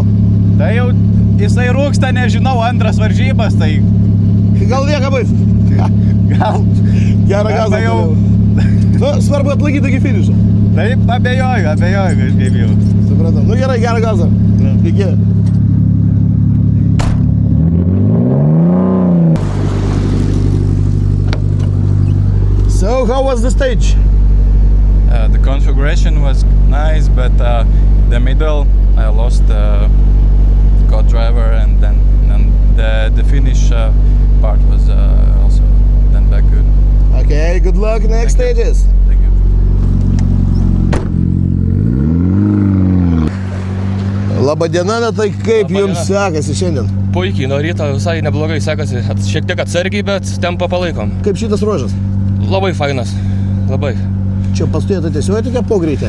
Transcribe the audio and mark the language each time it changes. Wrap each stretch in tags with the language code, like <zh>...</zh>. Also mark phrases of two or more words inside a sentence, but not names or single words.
<lt>Tai jau jisai rūksta, nežinau, antras varžybas, tai... Gal lieka bais? Gal... Gerą gazą jau... Nu, svarbu atlaikyti iki finišo. Taip, abejoju kažkaip jau. Supratau. Nu gerai, gerą gazą. Iki.</lt> <en>So, how was the stage? The configuration was nice, but the middle I lost co-driver, and then the finish part was also then back good. Okay, good luck next stages. Thank you.</en> <lt>Labadiena, na tai kaip jums sekasi šiandien? Puikiai, nuo ryto visai neblogai sekasi. Šiek tiek atsargiai, bet tempą palaikom. Kaip šitas ruožas? Labai fainas. Labai. Čia pastojate tiesiog tokia pogreitė?</lt>